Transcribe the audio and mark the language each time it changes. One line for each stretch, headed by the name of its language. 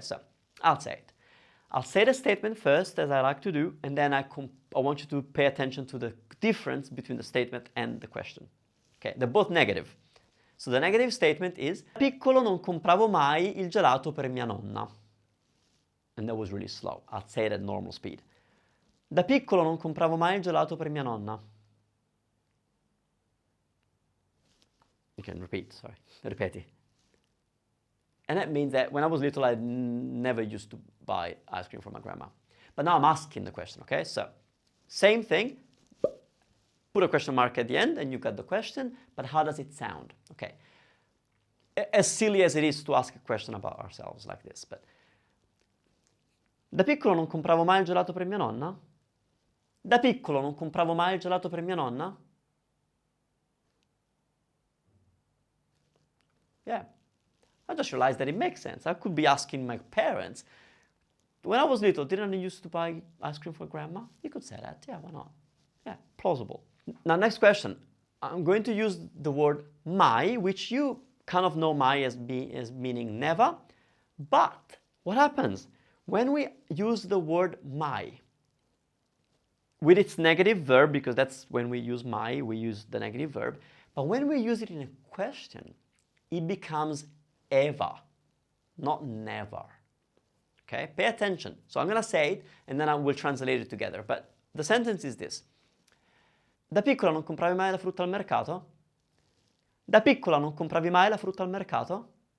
English: So, I'll say it. I'll say the statement first, as I like to do, and then I want you to pay attention to the difference between the statement and the question. Okay? They're both negative. So the negative statement is,
Italian: da piccolo non compravo mai il gelato per mia nonna.
English: And that was really slow. I'll say it at normal speed.
Italian: Da piccolo non compravo mai il gelato per mia nonna.
English: You can repeat, sorry. Ripeti. And that means that when I was little, I never used to buy ice cream from my grandma. But now I'm asking the question, okay? So, same thing. Put a question mark at the end and you got the question, but how does it sound? Okay. As silly as it is to ask a question about ourselves like this, but...
Italian: Da piccolo non compravo mai il gelato per mia nonna? Da piccolo non compravo mai il gelato per mia nonna?
English: Yeah. I just realized that it makes sense. I could be asking my parents, when I was little, didn't I used to buy ice cream for grandma? You could say that, yeah, why not? Yeah, plausible. Now, next question. I'm going to use the word mai, which you kind of know mai as meaning never. But what happens? When we use the word mai, with its negative verb, because that's when we use mai, we use the negative verb. But when we use it in a question, it becomes ever, not never. Okay? Pay attention. So I'm going to say it, and then I will translate it together. But the sentence is this.
Italian: Da piccola non compravi mai la frutta al mercato? Da piccola non compravi mai la frutta al mercato?